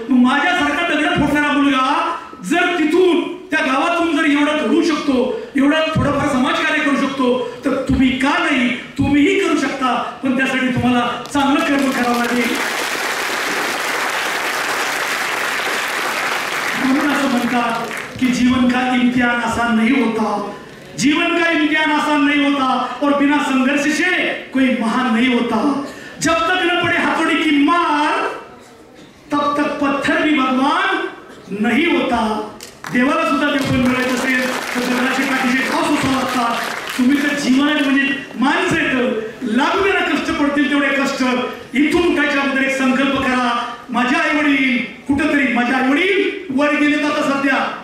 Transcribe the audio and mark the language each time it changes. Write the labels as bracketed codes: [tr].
[mr] मग माझ्यासारखा दगड फोडणारा मुलगा जर तिथून त्या गावातून जर एवढा घडू शकतो, एवढा थोडंफार समाजकार्य करू शकतो, तर तुम्ही का नाही? तुम्हीही करू शकता. पण त्यासाठी तुम्हाला चांगलं कर्म करावं लागेल. म्हणून असं म्हणतात कि [hi] जीवन का इम्तिहान आसान नहीं होता. जीवन का इम्तिहान आसान नहीं होता और बिना संघर्ष से कोई महान नहीं होता. जब तक न पड़े हथौड़ी की मार तब तक पत्थर भी भगवान नहीं होता. [mr] देवाला सुद्धा देवपण मिळायचं असेल तर दगडाचे काठीचे घाव सोसावं लागतात. तुम्ही तर जीवनात म्हणजे माणसं येतं लागणारे कष्ट पडतील तेवढे कष्ट. इथून त्याच्याबद्दल एक संकल्प करा. माझे आई वडील कुठंतरी माझे आई वडील वर गेलेत आता सध्या.